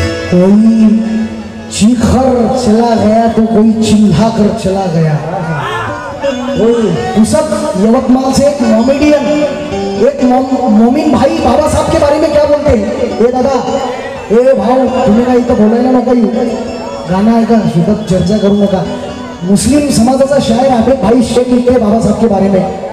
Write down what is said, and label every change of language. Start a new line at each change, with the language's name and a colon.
Hindi: कोई चीखर चला गया तो कोई चिल्ला कर चला गया. उसक यवतमाल से एक कॉमेडियन एक मोमिन भाई बाबा साहब के बारे में क्या बोलते हैं?
Marathi: ए दादा, ए भाऊ, तुम्ही काय इथं बोलायला नका येऊ, गाणं आहे का, सोबत चर्चा करू नका.
Hindi: मुस्लिम समाजाचा शायर आबिद भाई शेख लिखते हैं बाबा साहब के बारे में.